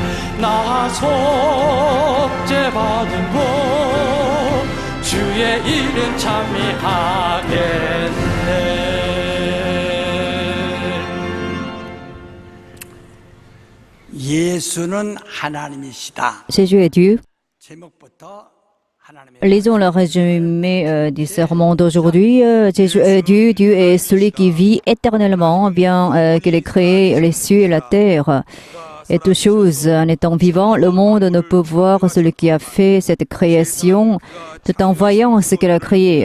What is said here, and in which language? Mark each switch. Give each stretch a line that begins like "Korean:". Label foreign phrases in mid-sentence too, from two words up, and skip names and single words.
Korean: 나 속죄받은 후 주의 이름 찬미하겠네. 예수는 하나님이시다.
French: Jésus est Dieu.
Korean: 제목부터
French: Lisons le résumé du sermon d'aujourd'hui. Jésus est Dieu, Dieu est celui qui vit éternellement, bien qu'il ait créé les cieux et la terre. Et toutes choses en étant vivant, le monde ne peut voir celui qui a fait cette création tout en voyant ce qu'il a créé.